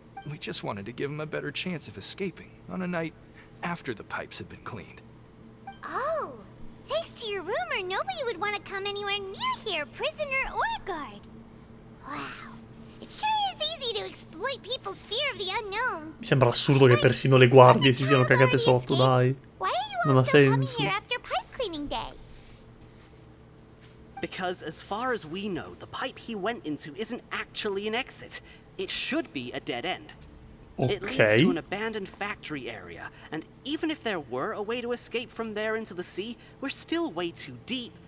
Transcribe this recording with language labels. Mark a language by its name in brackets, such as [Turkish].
[English] We just wanted to give him a better chance of escaping on a night after the pipes had been cleaned. Oh, thanks to your rumor, nobody would want to come anywhere near here, prisoner or guard. Wow, it sure is easy to exploit people's fear of the unknown. [Italian] Mi sembra assurdo che persino le guardie si siano cagate sotto, dai. [English] Why are you [Italian] Non [English] all [Italian] ha [English] still coming [Italian] senso. [English] here after pipe cleaning day? Because as far as we know, the pipe he went into isn't actually an exit. It should be a dead end. It leads Ok. to an abandoned factory area, and even if there were a way to escape from there into the sea, we're still way too deep.